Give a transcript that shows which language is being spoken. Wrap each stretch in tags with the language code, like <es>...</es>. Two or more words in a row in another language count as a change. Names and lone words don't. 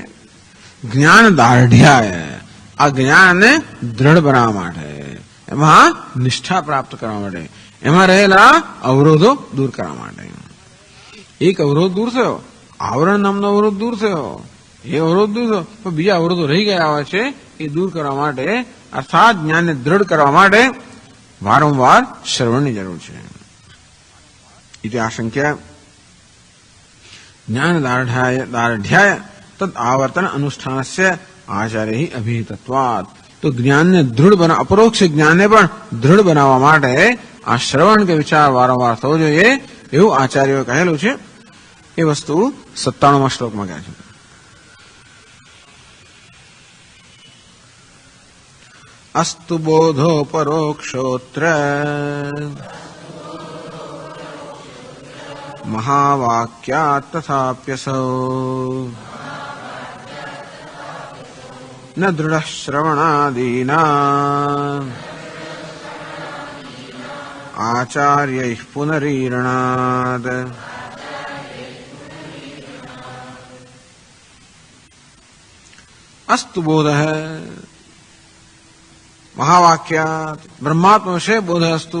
<gu>જ્ઞાન દાઢ્યાય, આ જ્ઞાનને દ્રઢ બનાવવા માટે, એમાં નિષ્ઠા પ્રાપ્ત કરવા માટે, એમાં રહેલા અવરોધો દૂર કરવા માટે. એક અવરોધ દૂર થયો, આવરણ નામનો અવરોધ દૂર થયો, એ અવરોધ દૂર થયો, પણ બીજા અવરોધો રહી ગયા હોય છે એ દૂર કરવા માટે અર્થાત જ્ઞાનને દ્રઢ કરવા માટે વારંવાર શ્રવણની જરૂર છે.</gu> <sa>इति आशंक्य ज्ञान दार्ढ्याय तद आवर्तन अनुष्ठानस्य आचार्य ही अभिहितत्वात्.</sa> <gu>તો જ્ઞાન ને દૃઢ બના, અપરોક્ષ જ્ઞાન ને પણ દૃઢ બનાવવા માટે આ શ્રવણ કે વિચાર વારંવાર થવો જોઈએ એવું આચાર્યોએ કહેલું છે. એ વસ્તુ 97 શ્લોકમાં કહે છે.</gu> <sa>अस्तु बोधो परोक्षोत्र महावाक्यात् तथाप्यसौ न दृढ़ श्रवणादीना આચાર્યૈઃ પુનરીરણાદ. અસ્તુ બોધ મહાવાક્યાત બ્રહ્માત્મ વિશે બોધ અસ્તુ.</sa>